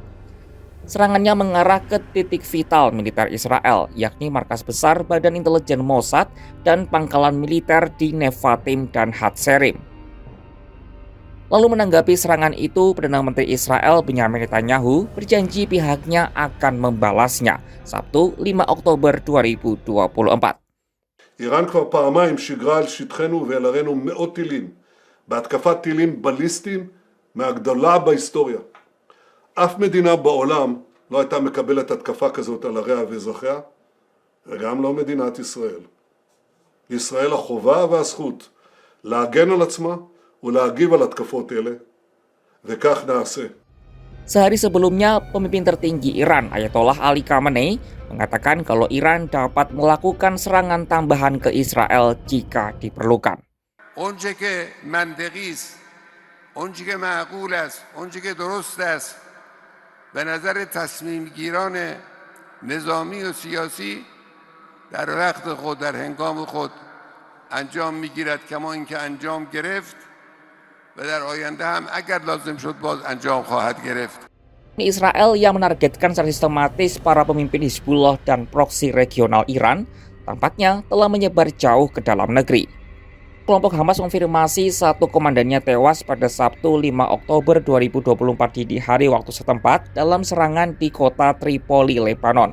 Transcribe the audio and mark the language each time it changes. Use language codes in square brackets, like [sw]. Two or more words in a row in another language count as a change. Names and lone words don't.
[id] Serangannya mengarah ke titik vital militer Israel, yakni markas besar Badan Intelijen Mossad dan pangkalan militer di Nevatim dan Hatzerim. Lalu menanggapi serangan itu, Perdana Menteri Israel Benyamin Netanyahu berjanji pihaknya akan membalasnya, Sabtu 5 Oktober 2024. [he] איראן כבר פעמיים שיגרה על שטחנו ועל ערינו מאות טילים, בהתקפת טילים בליסטיים מהגדולה בהיסטוריה. אף מדינה בעולם לא הייתה מקבלת התקפה כזאת על עריה ואזרחיה, וגם לא מדינת ישראל. לישראל החובה והזכות להגן על עצמה ולהגיב על התקפות אלה, וכך נעשה. [id] Sehari sebelumnya, pemimpin tertinggi Iran, Ayatollah Ali Khamenei, mengatakan kalau Iran dapat melakukan serangan tambahan ke Israel jika diperlukan. [fa] اونچه که منطقی است اونچه که معقول است، اونچه که درست است به نظر تصمیم گیران نظامی و سیاسی در وقت خود، در هنگام خود انجام میگیرد، کما اینکه انجام گرفت و در آینده هم اگر لازم شد باز انجام خواهد گرفت. [id] Israel yang menargetkan secara sistematis para pemimpin Hizbullah dan proksi regional Iran tampaknya telah menyebar jauh ke dalam negeri. Kelompok Hamas konfirmasi satu komandannya tewas pada Sabtu 5 Oktober 2024 dini hari waktu setempat dalam serangan di kota Tripoli, Lebanon.